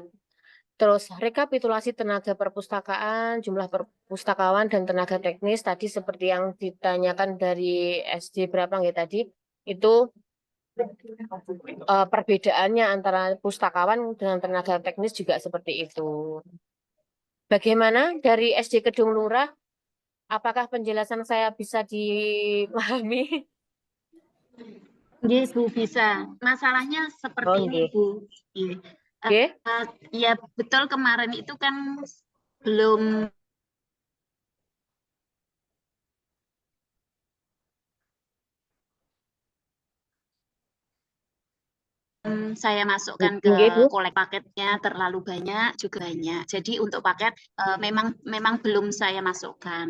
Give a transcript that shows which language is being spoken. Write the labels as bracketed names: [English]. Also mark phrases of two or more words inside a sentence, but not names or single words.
[Indonesian] Terus rekapitulasi tenaga perpustakaan, jumlah perpustakawan dan tenaga teknis tadi seperti yang ditanyakan dari SD berapa nggih tadi, itu perbedaannya antara pustakawan dengan tenaga teknis juga seperti itu. Bagaimana dari SD Kedung Lurah? Apakah penjelasan saya bisa dipahami? Nggih, Bu, bisa. Masalahnya seperti Oh, ini, nggih. Bu. Nggih. Nggih. Ya, betul kemarin itu kan belum saya masukkan ke Nggih, Bu. kolek paketnya terlalu banyak juga banyak. Jadi untuk paket memang belum saya masukkan.